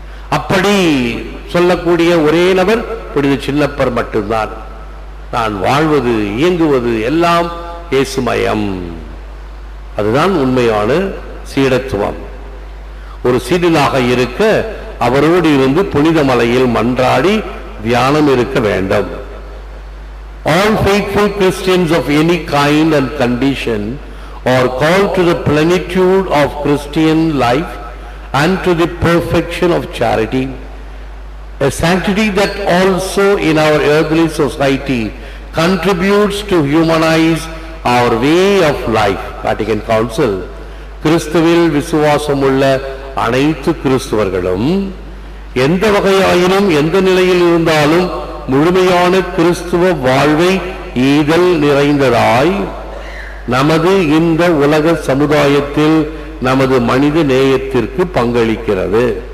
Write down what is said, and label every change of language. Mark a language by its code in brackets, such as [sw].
[ta] அப்படி சொல்லக்கூடிய ஒரே நபர் புனித சின்னப்பர் மட்டும்தான். நான் வாழ்வது, இயங்குவது எல்லாம் இயேசுமயம். அதுதான் உண்மையான சீடத்துவம். ஒரு சீடனாக இருக்க அவரோடு இருந்து புனித மலையில் மன்றாடி தியானம் இருக்க வேண்டும். [en] All faithful Christians of any kind and condition are called to the plenitude of Christian life and to the perfection of charity, a sanctity that also in our earthly society contributes to humanize our way of life. Vatican Council. [ta] கிறிஸ்துவில் விசுவாசமுள்ள அனைத்து கிறிஸ்துவர்களும் எந்த வகையாயினும் எந்த நிலையில் இருந்தாலும் முழுமையான கிறிஸ்துவ வாழ்வை ஈதல் நிறைந்ததாய் நமது இந்த உலக சமுதாயத்தில் நமது மனித நேயத்திற்கு பங்களிக்கிறது.